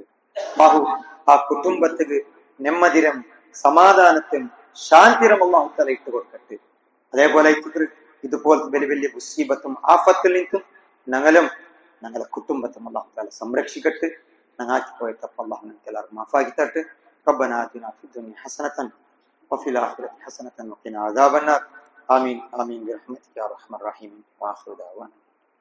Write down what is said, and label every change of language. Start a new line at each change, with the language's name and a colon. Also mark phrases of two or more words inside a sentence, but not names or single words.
Malayalam: അല്ലാഹു ആ കുടുംബത്തിന് നെമ്മതിരം സമാധാനത്തും ശാന്തിയും അല്ലാഹു തആല ഇട്ട് കൊടുക്കട്ടെ. അതേപോലെ ഇതുപോലത്തെ വലിയ വലിയ മുസീബത്തും ആഫത്തിൽ നിന്നും ഞങ്ങളെ കുടുംബത്തും അല്ലാഹു തആല സംരക്ഷിക്കട്ടെ. ഞങ്ങൾക്ക് പോയ തപ്പ് അല്ലാഹു നമുക്ക് എല്ലാവർക്കും മാഫാക്കി തരട്ടെ.
Arabic: ربنا آتنا في الدنيا حسنة وفي الآخرة حسنة وقنا عذاب النار. آمين آمين برحمتك يا أرحم الراحمين. وآخر دعوانا